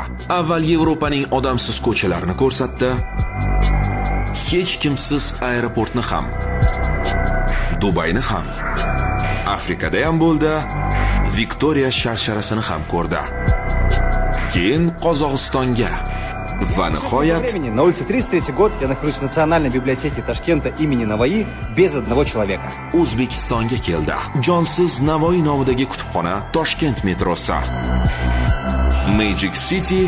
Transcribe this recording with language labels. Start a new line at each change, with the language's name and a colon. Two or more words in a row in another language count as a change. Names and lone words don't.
Uzbek: Avval Yevropaning odamsiz ko'chalarini ko'rsatdi, hech kimsiz aeroportni ham, Dubayni ham, Afrikada ham bo'ldi, Viktoriya sharsharasini ham ko'rdi. Keyin Qozog'istonga va nihoyat
Russian: На улице 303 год я нахожусь в Национальной библиотеке Ташкента имени Navoiy без одного человека.
Uzbek: O'zbekistonga keldi. Jonsiz Navoiy nomidagi kutubxona Toshkent metrosi. Magic City